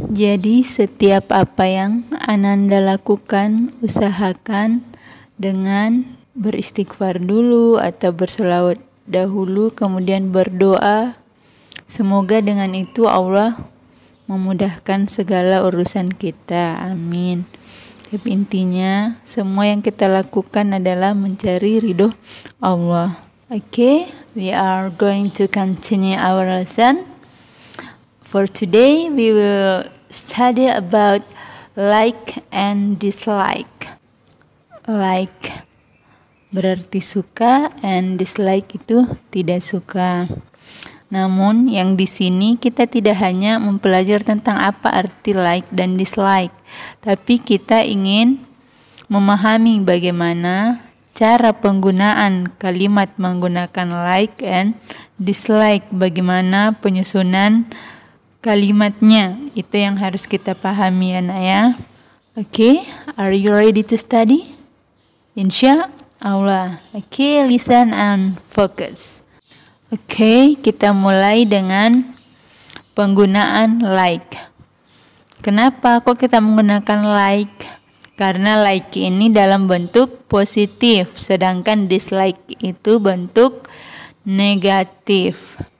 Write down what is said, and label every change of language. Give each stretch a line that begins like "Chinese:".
Indonesian: Jadi setiap apa yang Ananda lakukan, usahakan dengan beristighfar dulu atau berselawat dahulu, kemudian berdoa. Semoga dengan itu Allah memudahkan segala urusan kita. Amin. Tapi intinya semua yang kita lakukan adalah mencari ridho Allah.
English: Okay, we are going to continue our lesson. For today, we will study about like and dislike.
Indonesian: Like berarti suka, and dislike itu tidak suka. Namun yang di sini kita tidak hanya mempelajari tentang apa arti like dan dislike, tapi kita ingin memahami bagaimana cara penggunaan kalimat menggunakan like and dislike, bagaimana penyusunan kalimatnya. Itu yang harus kita pahami ya Naya.
English: Okay, are you ready to study? Insya Allah. Okay, listen and focus.
Indonesian: Oke, kita mulai dengan penggunaan like. Kenapa kok kita menggunakan like? Karena like ini dalam bentuk positif, sedangkan dislike itu bentuk negatif.